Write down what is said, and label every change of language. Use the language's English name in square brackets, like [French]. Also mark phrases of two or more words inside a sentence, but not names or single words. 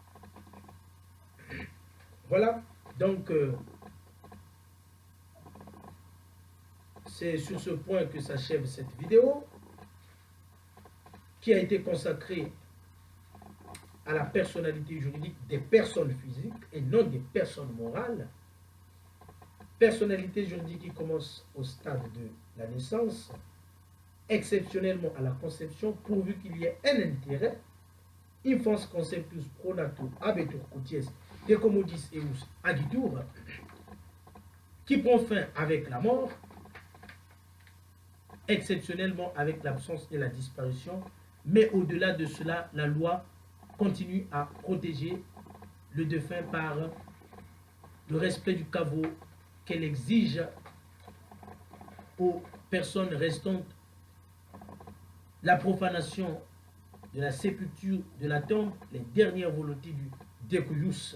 [French] Voilà, donc c'est sur ce point que s'achève cette vidéo qui a été consacrée à la personnalité juridique des personnes physiques et non des personnes morales. Personnalité juridique qui commence au stade de la naissance, exceptionnellement à la conception, pourvu qu'il y ait un intérêt, [Latin] infans conceptus pro nato habetur cuties decomodis eus agitur, [French] qui prend fin avec la mort, exceptionnellement avec l'absence et la disparition, mais au-delà de cela, la loi continue à protéger le défunt par le respect du caveau qu'elle exige aux personnes restantes, la profanation de la sépulture, de la tombe, les dernières volontés du décujus.